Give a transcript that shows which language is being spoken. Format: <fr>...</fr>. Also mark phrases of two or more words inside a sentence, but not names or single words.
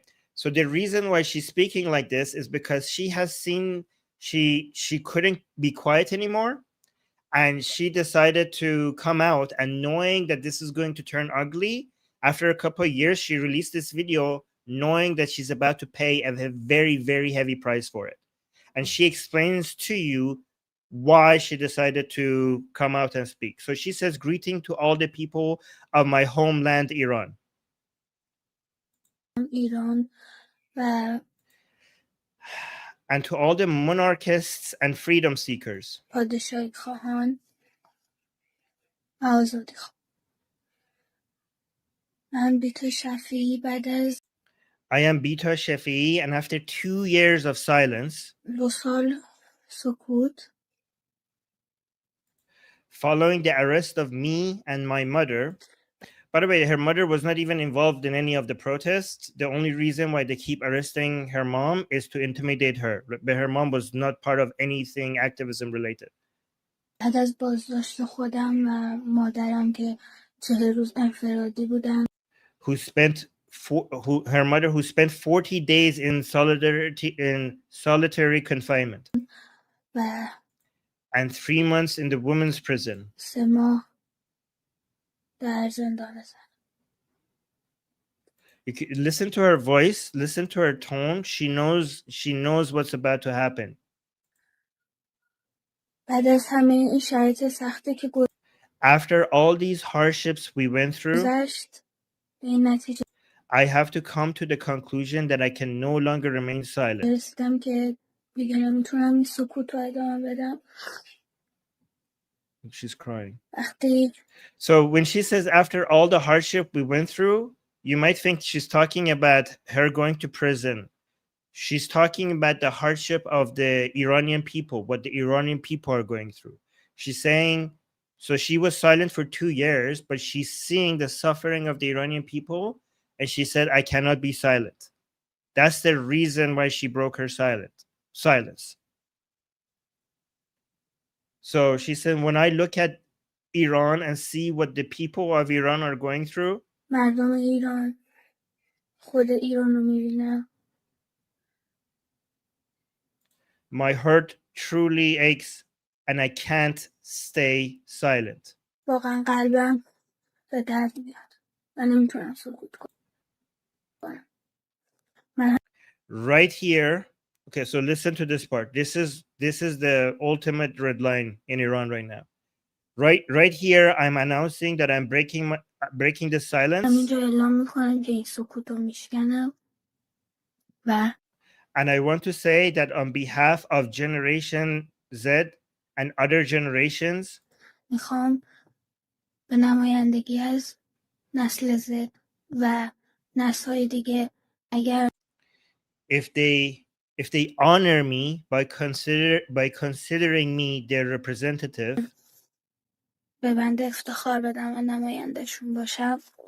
<en>So the reason why she's speaking like this is because she has seen, she couldn't be quiet anymore, and she decided to come out, and knowing that this is going to turn ugly, after a couple of years she released this video knowing that she's about to pay a very, very heavy price for it. And she explains to you why she decided to come out and speak. So she says, greeting to all the people of my homeland Iran.</en> <fa>ایران و</fa> <en>And to all the monarchists and freedom seekers.</en> <fa>پادشاهی خواهان و آزادی خواهان. من بیتا شفیعی بعد از</fa> <en>I am Bita Shafiei, and after 2 years of silence,</en> <fa>2 سال سکوت،</fa> <en>following the arrest of me and my mother. By the way, her mother was not even involved in any of the protests. The only reason why they keep arresting her mom is to intimidate her. But her mom was not part of anything activism related.</en> <fa>بعد از بازداشت خودم و مادرم که 40 روز انفرادی بودن،</fa> <en>Her mother, who spent 40 days in solitary confinement</en> <fa>و</fa> <en>and 3 months in the women's prison.</en> <fa>3 ماه در زندان زن.</fa> <en>You can listen to her voice, listen to her tone. She knows what's about to happen.</en> <fa>بعد از همه این شرایط سختی که</fa> <en>After all these hardships we went through,</en> <fa>گذشت به این نتیجه</fa> <en>I have to come to the conclusion that I can no longer remain silent.</en> <fa>رسیدم که دیگه نمیتونم این سکوت رو ادامه بدم.</fa> <en>She's crying.</en> <fa>وقتی</fa> <en>So when she says after all the hardship we went through, you might think she's talking about her going to prison. She's talking about the hardship of the Iranian people, what the Iranian people are going through. She's saying, so she was silent for 2 years, but she's seeing the suffering of the Iranian people, and she said, I cannot be silent. That's the reason why she broke her silence. So she said, when I look at Iran and see what the people of Iran are going through,</en> <fa>مردم ایران خود ایران رو میبینم</fa> <en>my heart truly aches and I can't stay silent.</en> <fa>واقعا قلبم به درد میاد و نمیتونم سکوت کنم.</fa> <en>Right here, okay, so listen to this part. This is the ultimate red line in Iran right now. Right here, I'm announcing that I'm breaking the silence.</en> <fa>همینجا اعلام میکنم که این سکوت رو میشکنم و</fa> <en>And I want to say that on behalf of Generation Z and other generations,</en> <fa>میخوام به نمایندگی از نسل زد و نسل‌های دیگه اگر</fa> <en>if they honor me by considering me their representative,</en> <fa>به بنده افتخار بدم و نمایندشون باشم،</fa>